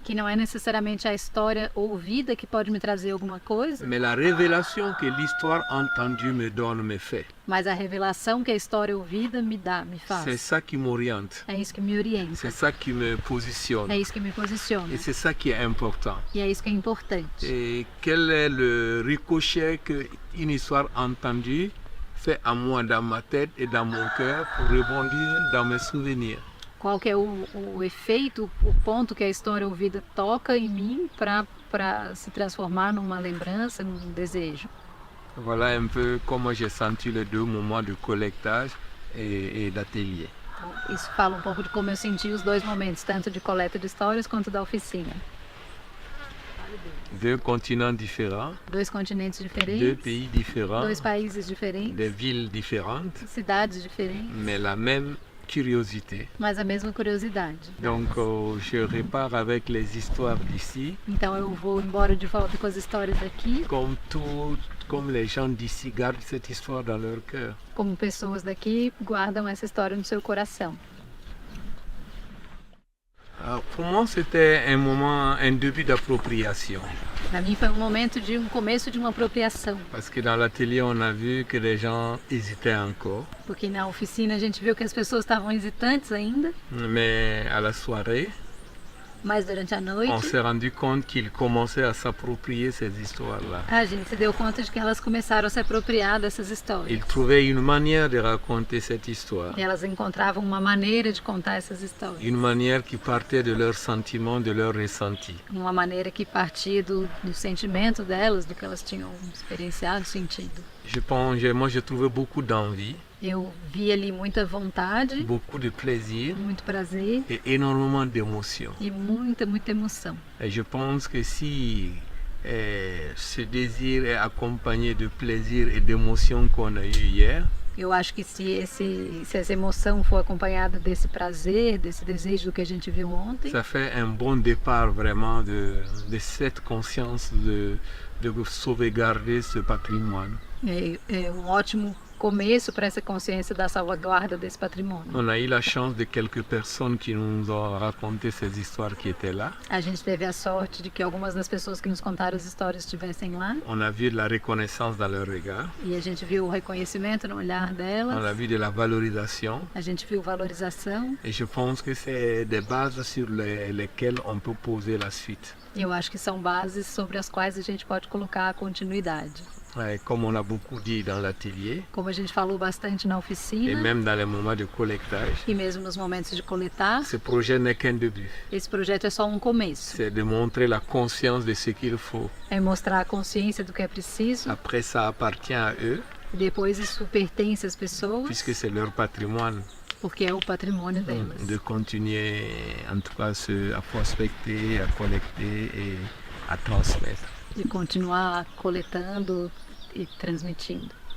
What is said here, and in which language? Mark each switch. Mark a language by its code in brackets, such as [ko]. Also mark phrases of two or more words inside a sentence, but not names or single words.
[pt] que não é necessariamente a história ouvida que pode me trazer alguma coisa, [fr] mais la révélation que l'histoire entendue me donne, me fait. [pt] mas a revelação que a história ouvida me dá, me [fr] C'est [pt] faz. [fr] ça qui m'oriente, [pt] É isso que me orienta, [fr] c'est ça qui me positionne. [pt] é isso que me posiciona, [fr] Et c'est ça qui est important. [pt] e é isso que é importante. [fr] Et quel est le ricochet qu'une histoire entendue fait à moi dans ma tête et dans mon cœur pour rebondir dans mes souvenirs. [pt] Qual que é o efeito, o ponto que a história ouvida toca em mim para se transformar numa lembrança, num desejo. [fr] Voilà un peu comment j'ai senti les deux moments de collectage et d'atelier. [pt] Então, isso fala um pouco de como eu senti os dois momentos, tanto de coleta de histórias quanto da oficina. [fr] Deux continents différents, [pt] Dois continentes [fr] deux [pt] diferentes, [fr] pays différents, [pt] dois países diferentes, [fr] des villes différentes, [pt] cidades diferentes, [fr] mais la même curiosité. [pt] mas a mesma curiosidade. [fr] Donc je repars avec les histoires d'ici, [pt] Então eu vou embora de volta com as histórias daqui, [fr] comme les gens d'ici gardent cette histoire dans leur cœur. [pt] como pessoas daqui guardam essa história no seu coração. [fr] Alors, pour moi, c'était un début d'appropriation. [pt] Para mim foi um momento de começo de uma apropriação, [fr] Parce que dans l'atelier, on a vu que les gens hésitaient encore. [pt] porque na oficina a gente viu que as pessoas estavam hesitantes ainda, [fr] Mais à la soirée, [pt] Mas durante a [fr] on [pt] noite, [fr] s'est rendu compte qu'ils commençaient à s'approprier ces histoires-là. [pt] a gente se deu conta de que elas começaram a se apropriar dessas histórias. [fr] Ils trouvaient une manière de raconter cette histoire, [pt] E elas encontravam uma maneira de contar essas histórias. [fr] une manière qui partait de leurs sentiments, de leurs ressentis. [pt] Uma maneira que partia do sentimento delas, do que elas tinham experienciado, sentido. [fr] Moi, j'ai trouvé beaucoup d'envie, [pt] Eu vi ali muita vontade, [fr] beaucoup de plaisir [pt] muito prazer [fr] et énormément d'émotion. [pt] e muita emoção. [fr] Et je pense que si ce désir est accompagné de plaisir et d'émotion qu'on a eu hier, [pt] Eu acho que se essa emoção for acompanhada desse prazer, desse desejo do que a gente viu ontem, [fr] ça fait un bon départ vraiment de cette conscience de sauvegarder ce patrimoine. [pt] é um ótimo começo para essa consciência da salvaguarda desse patrimônio. [fr] On a eu la chance de quelques personnes qui nous ont raconté ces histoires qui étaient là. [pt] A gente teve a sorte de que algumas das pessoas que nos contaram as histórias estivessem lá. [fr] On a vu de la reconnaissance dans leur regard. [pt] E a gente viu o reconhecimento no olhar delas. [fr] On a vu de la valorisation. [pt] A gente viu valorização. [fr] Et je pense que c'est des bases sur lesquelles on peut poser la suite. [pt] E eu acho que são bases sobre as quais a gente pode colocar a continuidade. [fr] Comme on a beaucoup dit dans l'atelier, [pt] Como a gente falou bastante na [fr] et [pt] oficina, [fr] même dans les moments de collectage, [pt] e mesmo nos momentos de coletar, [fr] ce projet n'est qu'un début. [pt] esse projeto é só um começo. [fr] C'est de montrer la conscience de ce qu'il faut. [pt] É mostrar a consciência do que é preciso. [fr] Après, ça appartient à eux, [pt] E depois isso pertence às pessoas, [fr] puisque c'est leur patrimoine, [pt] porque é o patrimônio delas. [fr] de continuer en tout cas à prospecter, à collecter et à transmettre. [pt] De continuar coletando e transmitindo.